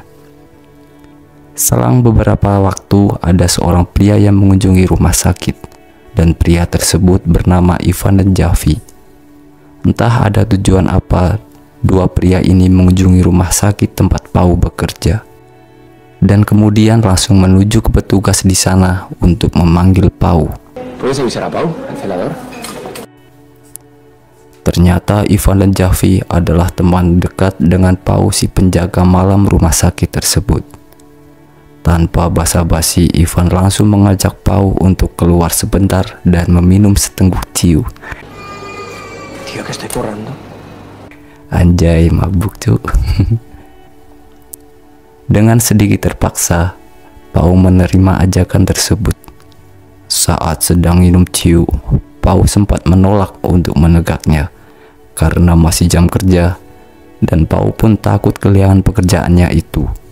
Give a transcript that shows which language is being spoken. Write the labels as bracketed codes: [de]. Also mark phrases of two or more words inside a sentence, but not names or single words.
[id] Selang beberapa waktu, ada seorang pria yang mengunjungi rumah sakit, dan pria tersebut bernama Ivan dan Javi. Entah ada tujuan apa, dua pria ini mengunjungi rumah sakit tempat Pau bekerja, dan kemudian langsung menuju ke petugas di sana untuk memanggil Pau. [es] ¿Puedes avisar a Pau, al celador? [id] Ternyata Ivan dan Javi adalah teman dekat dengan Pau, si penjaga malam rumah sakit tersebut. Tanpa basa-basi, Ivan langsung mengajak Pau untuk keluar sebentar dan meminum setengguk ciu. [es] Tío, que estoy currando. [id] Anjay, mabuk cuk. Dengan sedikit terpaksa, Pau menerima ajakan tersebut. Saat sedang minum ciu, Pau sempat menolak untuk menegaknya karena masih jam kerja, dan Pau pun takut kehilangan pekerjaannya itu.